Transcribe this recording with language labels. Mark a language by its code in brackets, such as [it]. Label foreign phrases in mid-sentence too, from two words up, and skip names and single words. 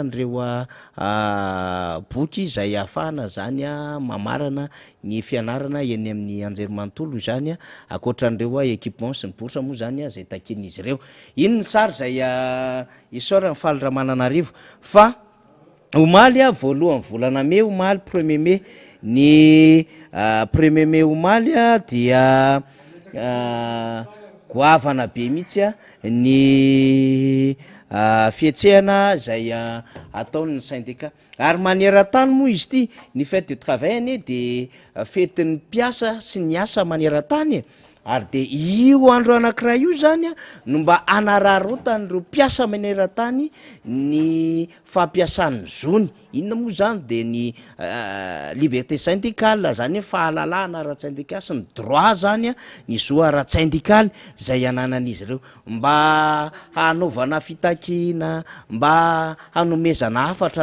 [mg] n'ireo boky zay ahafahana zany a mamarana ny fianarana eny amin'ny anjerimanontolo zany a akoatran'ireo équipement sy ny bourse moa zany a zay takin'izy ireo iny ny sary zay isora ny faly Ramananarivo fa omaly a voalohan'ny volana May omaly 1er May ny 1er May omaly a dia goavana be mihitsy a ny fihetsehana zay ataon'ny syndicat ary maneran-tany moa izy ty ny [fr] fête de travail [mg] ane de fetin'ny mpiasa sy ny asa maneran-tany ary de io andro anankiray io zany a no mba anararotan'ireo mpiasa maneran-tany ny fampiasan'ny zony inona moa zany de ny [fr] liberté syndicale [mg] zany hoe fahalalahana ara-syndicat sy ny droit zany a ny zo ara-syndicaly zay ananan'izy ireo mba hanaovana fitakina mba hanomezana hafatra